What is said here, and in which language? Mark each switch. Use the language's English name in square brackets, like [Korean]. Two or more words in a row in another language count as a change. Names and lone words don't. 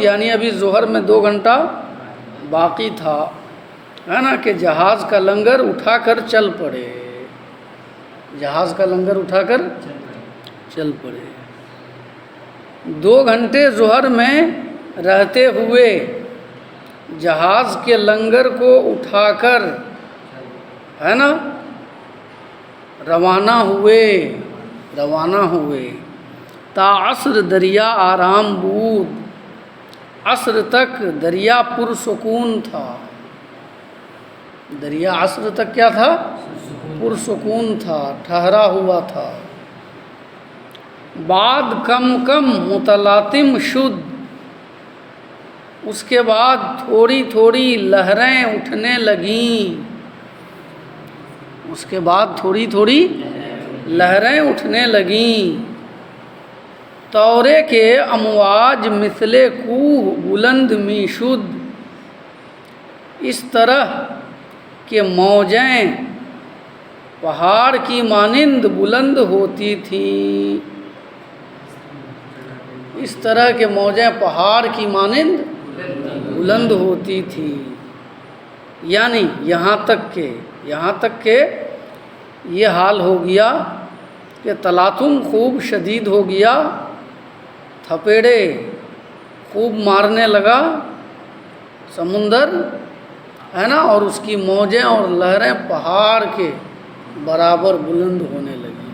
[Urdu] یعنی ابھی ظہر میں 2 گھنٹہ باقی تھا، ہے نا، کہ جہاز کا لنگر اٹھا کر چل پڑے، جہاز کا لنگر اٹھا کر چل پڑے۔ 2 گھنٹے ظہر میں رہتے ہوئے جہاز کے لنگر کو اٹھا کر، ہے نا، روانہ ہوئے [Persian] تا عصر دریا آرام بود۔ [Urdu] عصر تک دریا پرسکون تھا، دریا عصر تک کیا تھا؟ پرسکون تھا، ٹھہرا ہوا تھا۔ [Persian] بعد کم متلاطم شد، [Urdu] اس کے بعد تھوڑی تھوڑی لہریں اٹھنے لگیں، اس کے بعد تھوڑی تھوڑی لہریں اٹھنے لگیں۔ [Persian] تورے کے امواج مثل کوہ بلند می شد، [Urdu] اس طرح کہ موجیں پہاڑ کی مانند بلند ہوتی تھیں، اس طرح کہ موجیں پہاڑ کی مانند بلند ہوتی تھیں، یعنی یہاں تک کہ یہ حال ہو گیا کہ تلاطم خوب شدید ہو گیا، تھپیڑے خوب مارنے لگا سمندر، ہے نا، اور اس کی موجیں اور لہریں پہاڑ کے برابر بلند ہونے لگی۔